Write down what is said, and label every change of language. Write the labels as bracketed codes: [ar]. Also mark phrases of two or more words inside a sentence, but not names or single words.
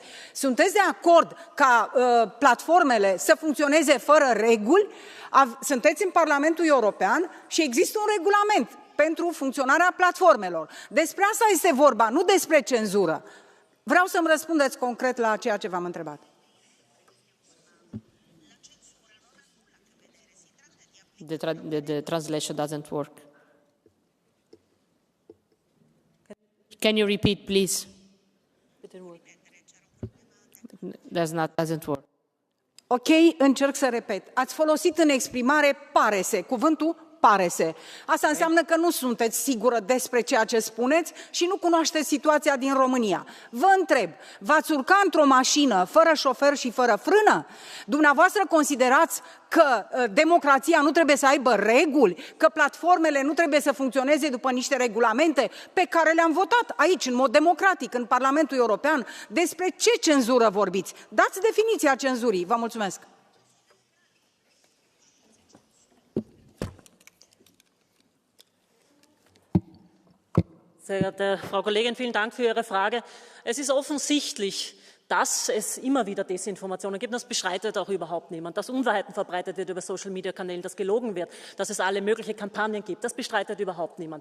[ro] Sunteți de acord ca platformele să funcționeze fără reguli? Sunteți în Parlamentul European și există un regulament pentru funcționarea platformelor. Despre asta este vorba, nu despre cenzură. Vreau să-mi răspundeți concret la ceea ce v-am întrebat. [en] The translation doesn't work. Can you repeat, please? Doesn't work. [ro] Ok, încerc să repet. Ați folosit în exprimare parese, cuvântul parese. Asta înseamnă că nu sunteți sigură despre ceea ce spuneți și nu cunoașteți situația din România. Vă întreb, v-ați urca într-o mașină fără șofer și fără frână? Dumneavoastră considerați că democrația nu trebuie să aibă reguli, că platformele nu trebuie să funcționeze după niște regulamente pe care le-am votat aici, în mod democratic, în Parlamentul European? Despre ce cenzură vorbiți? Dați definiția cenzurii. Vă mulțumesc. [de] Sehr geehrte Frau Kollegin, vielen Dank für Ihre Frage. Es ist offensichtlich, dass es immer wieder Desinformationen gibt. Das bestreitet auch überhaupt niemand. Dass Unwahrheiten verbreitet wird über Social-Media-Kanälen, dass gelogen wird, dass es alle möglichen Kampagnen gibt, das bestreitet überhaupt niemand.